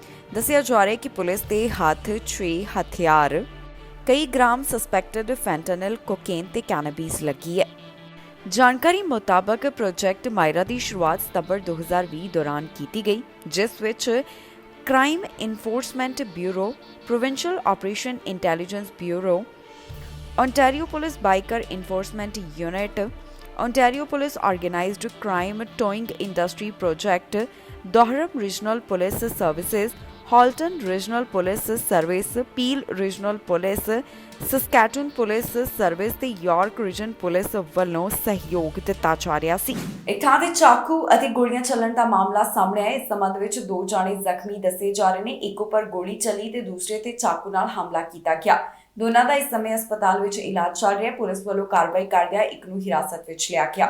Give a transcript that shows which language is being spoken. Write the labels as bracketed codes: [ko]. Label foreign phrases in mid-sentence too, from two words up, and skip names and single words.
[pa] ਦੱਸਿਆ ਜਾ ਰਿਹਾ ਹੈ ਕਿ ਪੁਲਿਸ ਦੇ ਹੱਥ 6 ਹਥਿਆਰ, ਕਈ ਗ੍ਰਾਮ [en] suspected fentanyl, [pa] ਕੋਕੇਨ ਤੇ ਕੈਨੇਬੀਸ ਲੱਗੀ ਹੈ। ਜਾਣਕਾਰੀ ਮੁਤਾਬਕ ਪ੍ਰੋਜੈਕਟ ਮਾਇਰਾ ਦੀ ਸ਼ੁਰੂਆਤ ਸਤੰਬਰ 2020 ਦੌਰਾਨ ਕੀਤੀ ਗਈ, ਜਿਸ ਵਿੱਚ ਕ੍ਰਾਈਮ ਇਨਫੋਰਸਮੈਂਟ ਬਿਊਰੋ, ਪ੍ਰੋਵਿੰਸ਼ੀਅਲ ਆਪਰੇਸ਼ਨ ਇੰਟੈਲੀਜੈਂਸ ਬਿਊਰੋ, Ontario Police Biker Enforcement Unit, Ontario Police Organised Crime Towing Industry Project, Durham Regional Police Services, Halton Regional Police Service, Peel Regional Police, Saskatoon Police Service ਤੇ York Region Police ਵੱਲੋਂ ਸਹਿਯੋਗ ਦਿੱਤਾ ਜਾ ਰਿਹਾ ਸੀ। ਇੱਕ ਥਾਂ ਤੇ ਚਾਕੂ ਅਤੇ ਗੋਲੀਆਂ ਚੱਲਣ ਦਾ ਮਾਮਲਾ ਸਾਹਮਣੇ ਆਇਆ। ਇਸ ਸੰਬੰਧ ਵਿੱਚ 2 ਜਾਣੇ ਜ਼ਖਮੀ ਦੱਸੇ ਜਾ ਰਹੇ ਨੇ। ਇੱਕ ਉੱਪਰ ਗੋਲੀ ਚੱਲੀ ਤੇ ਦੂਸਰੇ ਤੇ ਚਾਕੂ ਨਾਲ ਹਮਲਾ ਕੀਤਾ ਗਿਆ। ਦੋਨਾਂ ਦਾ ਇਸ ਸਮੇਂ ਹਸਪਤਾਲ ਵਿੱਚ ਇਲਾਜ ਚੱਲ ਰਿਹਾ ਹੈ। ਪੁਲਿਸ ਵੱਲੋਂ ਕਾਰਵਾਈ ਕਰਦਿਆਂ ਇੱਕ ਨੂੰ ਹਿਰਾਸਤ ਵਿੱਚ ਲਿਆ ਗਿਆ।